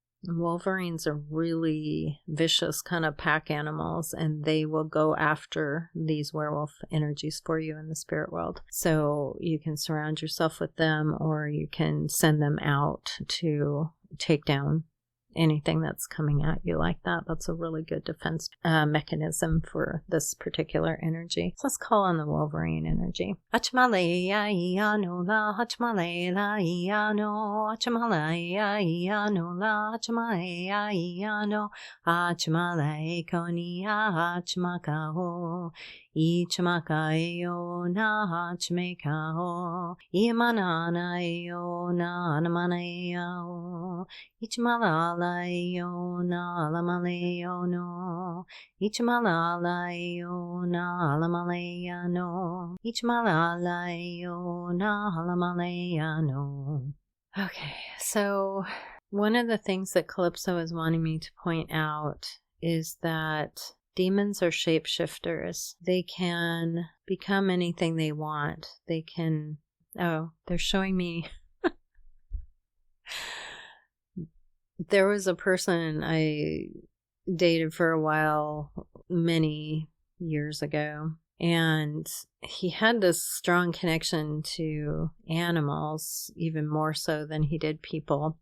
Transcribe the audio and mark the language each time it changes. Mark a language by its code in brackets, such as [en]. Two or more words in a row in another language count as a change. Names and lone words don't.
[en] Wolverines are really vicious kind of pack animals, and they will go after these werewolf energies for you in the spirit world. So you can surround yourself with them, or you can send them out to take down anything that's coming at you like that. That's a really good defense mechanism for this particular energy. So let's call on the Wolverine energy. Ichmakayo na hachmekao, Imananayo na anamanayao, Ichmalalayo na alamalayo no, Ichmalalayo na alamalaya no, Ichmalalayo na alamalaya no. Okay, so one of the things that Calypso is wanting me to point out is that demons are shapeshifters. They can become anything they want. They can... Oh, they're showing me... There was a person I dated for a while many years ago, and he had this strong connection to animals, even more so than he did people.